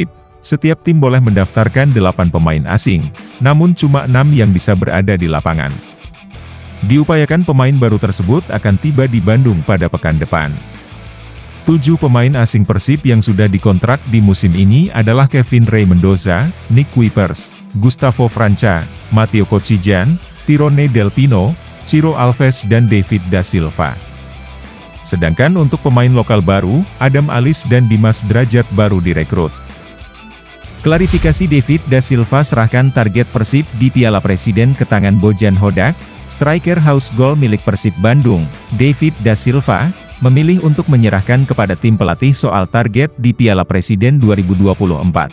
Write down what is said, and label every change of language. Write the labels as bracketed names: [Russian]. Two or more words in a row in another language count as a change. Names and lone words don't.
[Indonesian] Setiap tim boleh mendaftarkan 8 pemain asing, namun cuma 6 yang bisa berada di lapangan. Diupayakan pemain baru tersebut akan tiba di Bandung pada pekan depan. 7 pemain asing Persib yang sudah dikontrak di musim ini adalah Kevin Ray Mendoza, Nick Kuipers, Gustavo Franca, Matteo Kocijan, Tirone Del Pino, Ciro Alves dan David da Silva. Sedangkan untuk pemain lokal baru, Adam Alis dan Dimas Drajat baru direkrut. Klarifikasi David da Silva serahkan target Persib di Piala Presiden ke tangan Bojan Hodak. Striker house goal milik Persib Bandung, David da Silva, memilih untuk menyerahkan kepada tim pelatih soal target di Piala Presiden 2024.